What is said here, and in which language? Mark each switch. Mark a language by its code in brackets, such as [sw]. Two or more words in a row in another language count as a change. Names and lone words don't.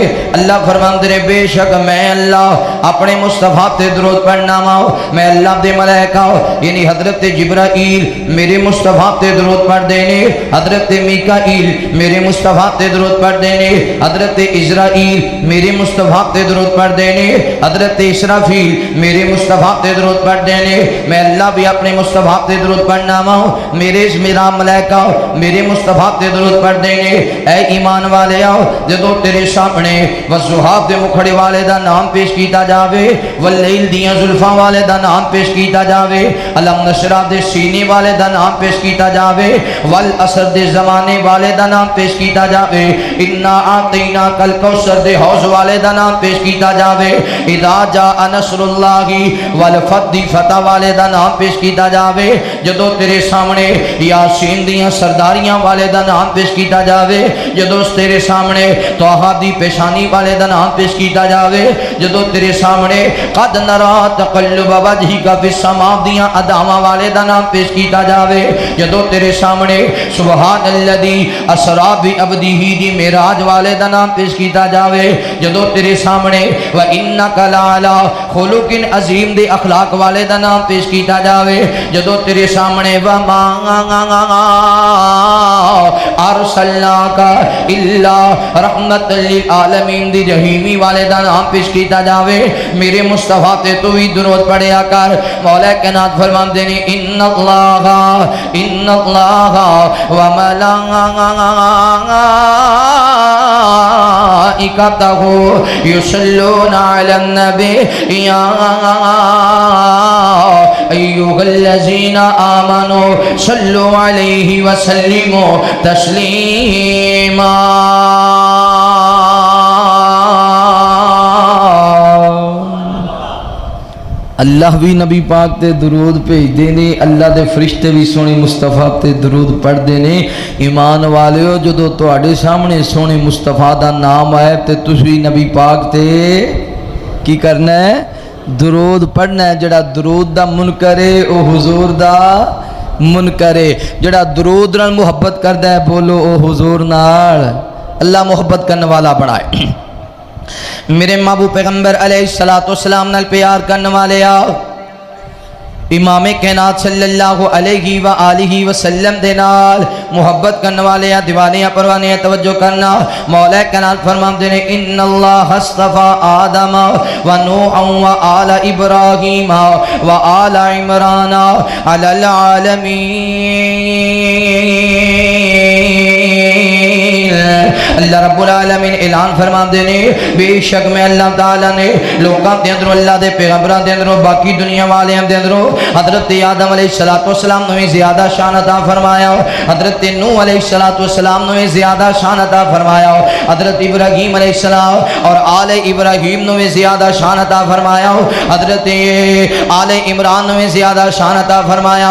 [pa] اللہ فرمان دے بے شک میں اللہ اپنے مصطفیٰ تے درود پڑھنا ماؤ، میں اللہ دے ملائکہ یعنی حضرت جبرائیل میرے مصطفیٰ تے درود پڑھ دینے، حضرت میکائیل میرے مصطفیٰ تے درود پڑھ دینے، حضرت عزرائیل میرے مصطفیٰ تے درود پڑھ دینے، حضرت اسرافیل میرے مصطفیٰ تے درود پڑھ دینے۔ میں اللہ بھی اپنے مصطفیٰ تے درود پڑھنا ماؤں، میرا ملائکہ میرے مصطفیٰ تے درود پڑھ دینے۔ اے ایمان والے آؤ جدو تیرے سامنے والضحیٰ دے مکھڑے والے دا نام پیش کیتا جاوے، واللیل دیاں زلفاں والے دا نام پیش کیتا جاوے، [ar] علم نشرہ [pa] دے سینے والے دا نام پیش کیتا جاوے، والعصر دے زمانے والے دا نام پیش کیتا جاوے، [ar] انا آتینا کل کوثر [pa] دے حوض والے دا نام پیش کیتا جاوے، [ar] اذا جاء نصر اللہ والفتح [pa] فتح والے دا نام پیش کیتا جاوے، جدو تیرے سامنے یاسین دیاں سرداریاں والے دا نام پیش کیتا جاوے، جدو تیرے سامنے طٰہٰ دی پیشانی والے دا نام پیش کیتا جاوے، جدو تیرے سامنے [ar] قد نرا تقلب وجہک فی السماء [pa] دیاں ادامہ والے دا نام پیش کیتا جاوے، جدو تیرے سامنے [ar] سبحان الذی اسریٰ بعبدہ [pa] دی معراج والے دا نام پیش کیتا جاوے، جدو تیرے سامنے [ar] وَإِنَّكَ لَعَلَىٰ خُلُقٍ عظیم [pa] دے اخلاق والے دا نام پیش کیتا جاوے، جدو تیرے سامنے [ar] وَمَا أَرْسَلْنَاكَ إِلَّا رَحْمَةً لِلْعَالَمِينَ [pa] دی رحیمی والے دا نام پیش کیتا جاوے۔ میرے مصطفیٰ تے تو ہی درود پڑھیا کر۔ مولا کائنات فرمان دینے [ar] ان اللہ وملائکتہ یصلون علی النبی یا ایھا الذین آمنوا صلوا علیہ وسلموا تسلیما۔ [pa] اللہ بھی نبی پاک تے درود بھیج دینے، اللہ دے فرشتے بھی سونے مصطفیٰ تے درود پڑھ دینے۔ ایمان والیو جدو تواڈے سامنے سونے مصطفیٰ دا نام آئے تے تسی نبی پاک تے کی کرنا ہے؟ درود پڑھنا ہے۔ جڑا درود دا منکر ہے او حضور دا منکر ہے، جڑا درود نال محبت کردا ہے بولو او حضور نال۔ اللہ محبت کرنے والا بنائے۔ میرے محبوب پیغمبر [ar] علیہ السلام [pa] نال پیار کرنے والے امام کائنات [ar] صلی اللہ علیہ وآلہ وسلم [pa] دے نال محبت کرنے والے دیوانے پروانے توجہ کرنا۔ مولا کائنات فرماندے نے [ar] ان اللہ اصطفیٰ آدم و نوحا و آل ابراہیم و آل عمران علی العالمین اللہ رب [pa] العالمین اعلان فرماندے نے بے شک میں اللہ تعالیٰ نے لوکاں دے اندروں اللہ دے پیغمبراں دے اندروں باقی دنیا والیاں دے اندروں حضرت آدم [ar] علیہ السلام [pa] نے زیادہ شان عطا فرمایا، حضرت نوح [ar] علیہ السلام [pa] نے زیادہ شان عطا فرمایا، حضرت ابراہیم [ar] علیہ السلام [pa] اور آل ابراہیم نے زیادہ شان عطا فرمایا، حضرت آل عمران نے زیادہ شان عطا فرمایا۔